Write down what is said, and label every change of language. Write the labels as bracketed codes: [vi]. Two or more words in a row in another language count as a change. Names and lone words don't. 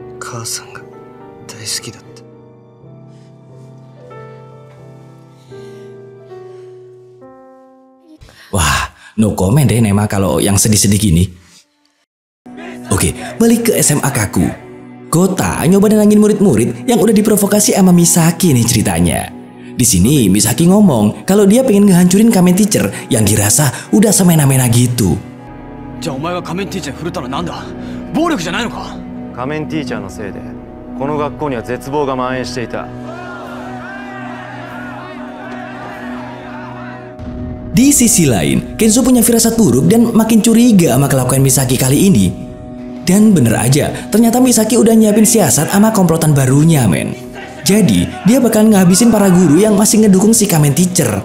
[ja] 母さんが大好きだった。 [id] Wah, no comment deh Nema kalau yang sedih-sedih gini. Oke, balik ke SMA Kaku. Gota nyoba nenangin murid-murid yang udah diprovokasi sama Misaki nih ceritanya. Di sini Misaki ngomong kalau dia pengen ngehancurin Kamen Teacher yang dirasa udah semena-mena gitu. [ja] じゃあお前が仮面ティーチャーに振るったのは何だ？暴力じゃないのか？仮面ティーチャーのせいでこの学校には絶望が蔓延していた。 [id] Di sisi lain, Kenzo punya firasat buruk dan makin curiga sama kelakuan Misaki kali ini. Dan bener aja, ternyata Misaki udah nyiapin siasat sama komplotan barunya, men. Jadi, dia bakal ngabisin para guru yang masih ngedukung si Kamen Teacher.